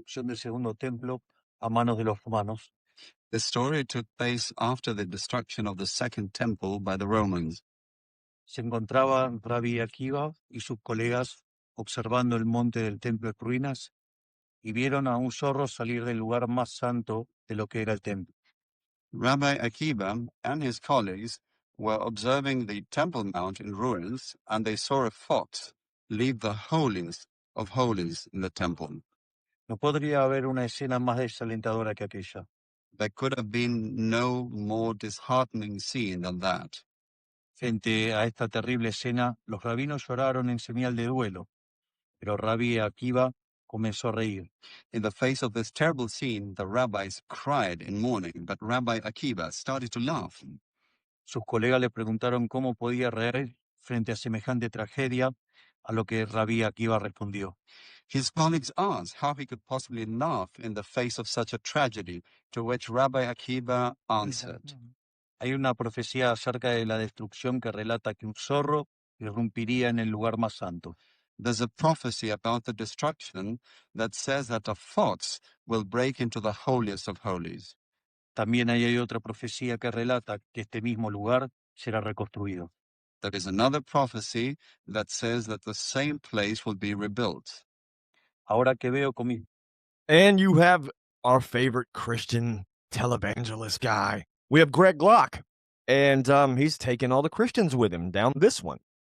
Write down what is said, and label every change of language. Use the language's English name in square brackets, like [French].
[Spanish] Del segundo templo a manos de los romanos. [English] The story took place after the destruction of the second temple by the Romans. [Spanish] Se encontraba Rabbi Akiva y sus colegas observando el monte del templo en ruinas y vieron a un zorro salir del lugar más santo de lo que era el templo. [English] Rabbi Akiva and his colleagues were observing the Temple Mount in ruins, and they saw a fox leave the holiest of holies in the temple. [Spanish] No podría haber una escena más desalentadora que aquella. [English] There could have been no more disheartening scene than that. [Spanish] Frente a esta terrible escena, los rabinos lloraron en señal de duelo, pero Rabbi Akiva comenzó a reír. [English] In the face of this terrible scene, the rabbis cried in mourning, but Rabbi Akiva started to laugh. [Spanish] Sus colegas le preguntaron cómo podía reír frente a semejante tragedia, a lo que Rabbi Akiva respondió. [English] His colleagues asked how he could possibly laugh in the face of such a tragedy, to which Rabbi Akiva answered. [Spanish] Hay una profecía acerca de la destrucción que relata que un zorro irrumpiría en el lugar más santo. [English] There's a prophecy about the destruction that says that a fox will break into the holiest of holies. [Spanish] También hay otra profecía que relata que este mismo lugar será reconstruido. [English] There is another prophecy that says that the same place will be rebuilt. [Spanish] Ahora que veo con mi... [English] And you have our favorite Christian televangelist guy. We have Greg Glock. And he's taking all the Christians with him down this one.